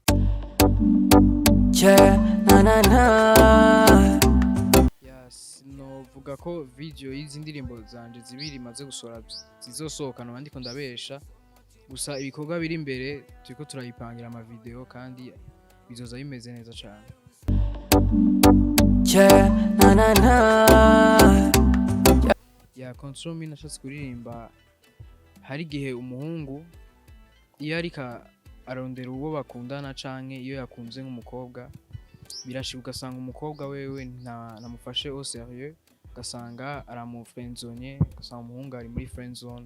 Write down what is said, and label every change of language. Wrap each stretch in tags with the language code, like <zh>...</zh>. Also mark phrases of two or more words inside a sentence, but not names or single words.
<rn>Yeah, na na na. Yes, no vuga ko video y'izi ndirimbo zanje zibiri maze gusora zizosohoka no bandiko ndabesha. Gusa ibikorwa biri imbere turiko turayipangira ama video kandi bizoza bimeze neza cyane. Yeah, na na na. Ya control me nashatse kuririmba hari gihe umuhungu iyo arika arondera uwo bakundana canke iyo yakunze nk'umukobwa birashibuka ugasanga umukobwa wewe namufashe</rn> <fr>au sérieux</fr> <rn>ugasanga aramufriendzone ugasanga umuhungu ari muri</rn> <en>friend zone.</en>